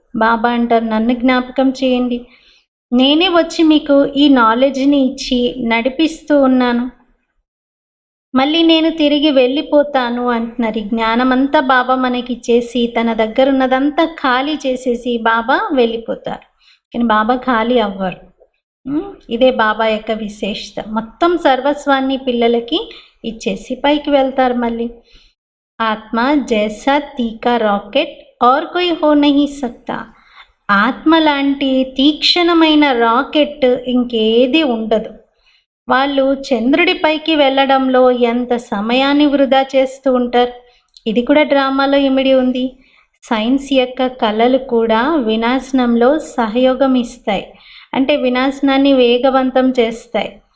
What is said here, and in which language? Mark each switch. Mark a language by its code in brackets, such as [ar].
[te] బాబా అంటారు నన్ను జ్ఞాపకం చేయండి, నేనే వచ్చి మీకు ఈ నాలెడ్జ్ని ఇచ్చి నడిపిస్తూ ఉన్నాను, మళ్ళీ నేను తిరిగి వెళ్ళిపోతాను అంటున్నారు। ఈ జ్ఞానమంతా బాబా మనకి ఇచ్చేసి తన దగ్గర ఉన్నదంతా ఖాళీ చేసేసి బాబా వెళ్ళిపోతారు, కానీ బాబా ఖాళీ అవ్వరు। ఇదే బాబా యొక్క విశేషత, మొత్తం సర్వస్వాన్ని పిల్లలకి ఇచ్చేసి పైకి వెళ్తారు మళ్ళీ। [hi] ఆత్మ జైసా తీకా రాకెట్ और कोई हो नहीं सकता। [te] ఆత్మ లాంటి తీక్షణమైన రాకెట్ ఇంకేది ఉండదు। వాళ్ళు చంద్రుడిపైకి వెళ్ళడంలో ఎంత సమయాన్ని వృధా చేస్తూ ఉంటారు। ఇది కూడా డ్రామాలో ఇమిడి ఉంది। సైన్స్ యొక్క కళలు కూడా వినాశనంలో సహయోగం ఇస్తాయి, అంటే వినాశనాన్ని వేగవంతం చేస్తాయి।